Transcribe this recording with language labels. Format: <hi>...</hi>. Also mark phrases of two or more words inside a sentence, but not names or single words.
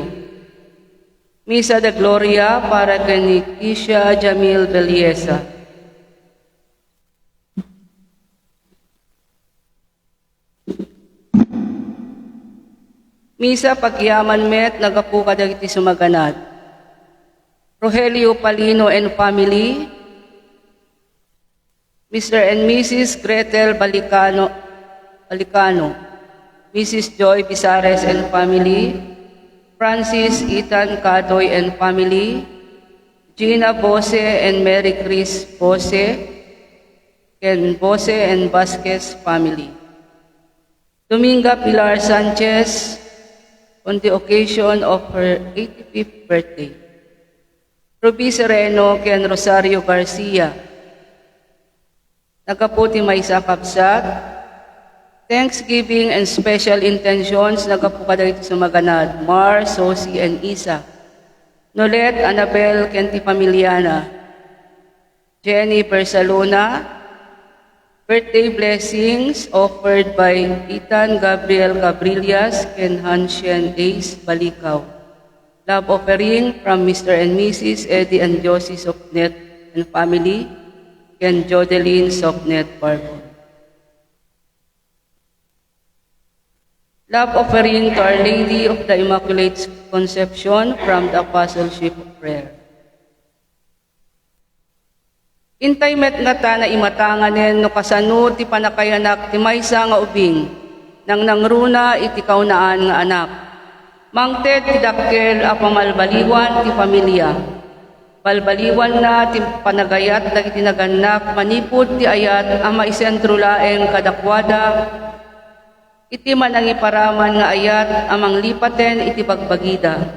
<ilo>Misa de Gloria para kay Kisha Jamil Beliesa. Misa pagyaman met nagapu kadagiti sumaganad.</ilo> <en>Rogelio Palino and family, Mr. and Mrs. Gretel Balicano, Mrs. Joy Bizares and family, Francis Ethan Cadoy and family, Gina Bose and Mary Chris Bose, Ken Bose and Vasquez family. Dominga Pilar Sanchez on the occasion of her 85th birthday.</en> <ilo>Ruby Sereno ken Rosario Garcia. Nagaputi may sakapsat,</ilo> <en>Thanksgiving and special intentions</en> <ilo>nagapukadagiti sumaganad,</ilo> <en>Mar, Sosi, and Isa. Nolet, Annabel, Kenti Familiana, Jenny Bersalona, birthday blessings offered by Ethan Gabriel Gabrillas and Hansien Ace Balikaw. Love offering from Mr. and Mrs. Eddie and Josie Sopnet and family, and Jodeline Sopnet Barbo. Love offering to Our Lady of the Immaculate Conception from the Apostleship of Prayer.</en> <ilo>Intay met nga ta na imatanganen no kasano ti panakayanak ti maysa nga ubing. nang nangruna iti kaunaan nga anak. Mangted ti dakkel a pamalbaliwan ti pamilya. Balbaliwan na ti panagayat dagiti naganak manipud ti ayat a maisentro laeng kadakwada iti manangiparaman nga ayat amang lipaten iti bagbagida.</ilo>